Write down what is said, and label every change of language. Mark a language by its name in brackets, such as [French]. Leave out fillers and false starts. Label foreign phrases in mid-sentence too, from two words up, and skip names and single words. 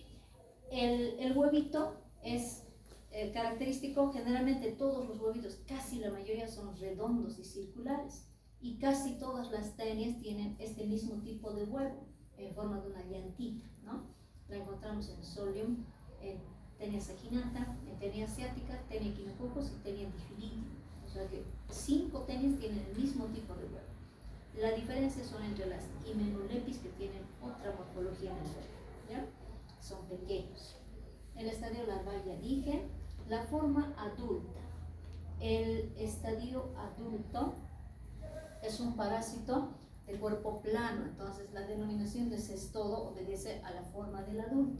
[Spanish] El huevito es característico. Generalmente todos los huevitos, casi la mayoría, son redondos y circulares, y casi todas las tenias tienen este mismo tipo de huevo en forma de una llantita, ¿no? La encontramos en Solium, en Tenia saginata, en Tenia asiática, Tenia echinococcus y Tenia Diphyllidium. O sea que 5 tenias tienen el mismo tipo de huevo. La diferencia son entre las Hymenollepis, que tienen otra morfología en el huevo, ¿ya? Son pequeños. El estadio larval ya dije. La forma adulta. El estadio adulto es un parásito de cuerpo plano, entonces la denominación de cestodo obedece a la forma del adulto.